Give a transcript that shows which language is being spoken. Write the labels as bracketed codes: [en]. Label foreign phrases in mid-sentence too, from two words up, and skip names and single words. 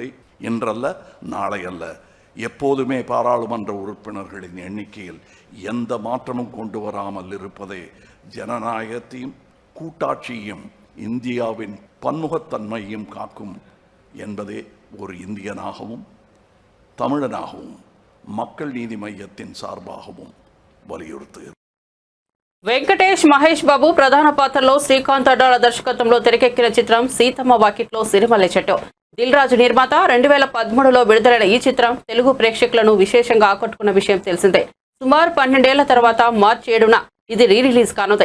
[ta] இன்றல்ல, நாளை அல்ல, எப்போதுமே பாராளுமன்ற உறுப்பினர்களின் எண்ணிக்கையில் எந்த மாற்றமும் கொண்டு வராமல் இருப்பதே ஜனநாயகத்தையும் கூட்டாட்சியையும் இந்தியாவின் பன்முகத்தன்மையும் காக்கும் என்பதே ஒரு இந்தியனாகவும் தமிழனாகவும் மக்கள் நீதி மையத்தின் சார்பாகவும் వలియుறுతారు. [te] వెంకటేష్ మహేష్ బాబు ప్రధాన పాత్రలో శ్రీకాంత్ అడ్డాల దర్శకత్వంలో తెరకెక్కిన చిత్రం సీతమ్మ వాకిట్లో సిరిమల్లె చెట్టు. దిల్ రాజు నిర్మాత. 2013లో విడుదలైన ఈ చిత్రం తెలుగు ప్రేక్షకులను విశేషంగా ఆకట్టుకున్న విషయం తెలిసిందే. సుమారు 12 ఏళ్ల తర్వాత మార్చి 7న ఇది రిలీజ్ కానుంది.